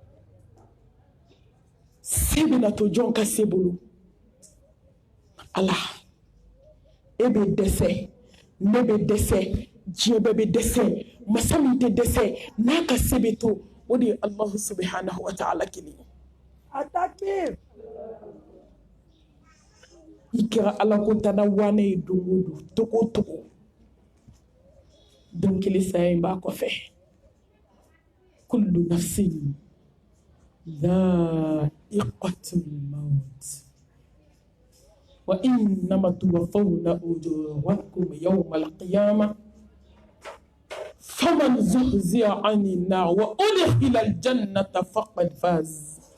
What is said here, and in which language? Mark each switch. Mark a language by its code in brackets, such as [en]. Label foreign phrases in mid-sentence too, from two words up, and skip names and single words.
[bm] se bɛna to jɔn ka se bolo ala e bɛ dɛsɛ ne bɛ dɛsɛ diɲɛ bɛɛ bɛ dɛsɛ masa min tɛ dɛsɛ n'a ka se bɛ to o de ye [ar] الله سبحانه وتعالى [bm] kelen ye a takbir i kɛra ala ko tana wane ye don o don togo o togo don kelen saya in b'a kɔfɛ [ar] كل نفس ذائقة الموت وإنما توفون أجوركم يوم القيامة فمن زحزح عن النار وأدخل الجنة فقد فاز